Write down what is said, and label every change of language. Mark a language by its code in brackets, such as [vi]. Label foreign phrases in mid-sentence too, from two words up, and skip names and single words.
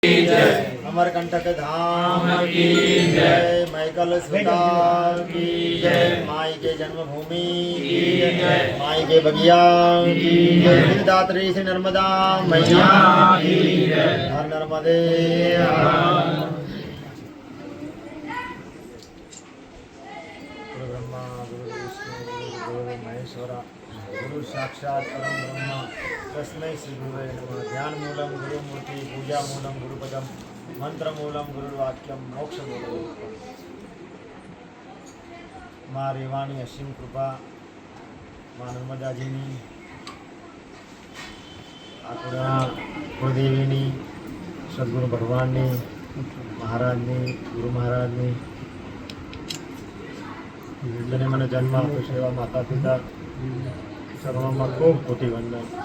[hi] अमरकंटक धाम की जय, मैकल सुता की जय, माई के जन्मभूमि की जय, माई के बगिया की जय, सिद्धात्री श्री नर्मदा मैया की जय, हर नर्मदे [sa] गुरु ब्रह्मा गुरु विष्णु गुरु महेश्वरा गुरु साक्षात परम ब्रह्मा तस्मै श्री गुरुवे नमः। ध्यान मूलम गुरु मूर्ति, पूजा मूलम गुरुपदम, मंत्र मूलम गुरुवाक्यम, मोक्ष मूलम। [gu] માઁ રેવાની અસીમ કૃપા, માઁ નર્મદાજીની, આપણા કુળદેવીની, સદગુરુ ભગવાનની, મહારાજની, ગુરુ મહારાજની જેને મને જન્મ આપ્યો છે એવા માતા પિતા સર્વમાં ખૂબ કોટી વંદન।